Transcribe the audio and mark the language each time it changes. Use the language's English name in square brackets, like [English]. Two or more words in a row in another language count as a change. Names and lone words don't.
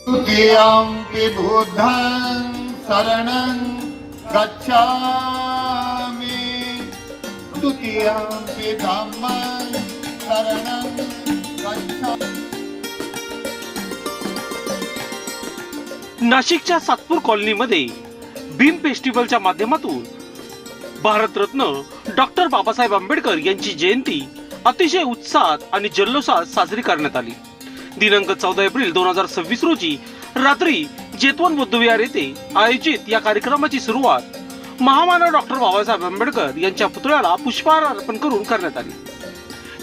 [Pali] तुतीयंपि बुद्धं शरणं गच्छामि तुतीयंपि धम्मं शरणं गच्छामि। [Marathi] नाशिकच्या सातपूर कॉलनीमध्ये भीम फेस्टिवलच्या माध्यमातून भारतरत्न डॉक्टर बाबासाहेब आंबेडकर यांची जयंती अतिशय उत्साहात आणि जल्लोषात साजरी करण्यात आली। दिनांक 14 एप्रिल 2026 रोजी रात्री जेतवन बुद्धविहार येथे आयोजित या कार्यक्रमाची सुरुवात महामानव डॉक्टर बाबासाहेब आंबेडकर यांच्या पुतळ्याला पुष्पहार अर्पण करून करण्यात आली।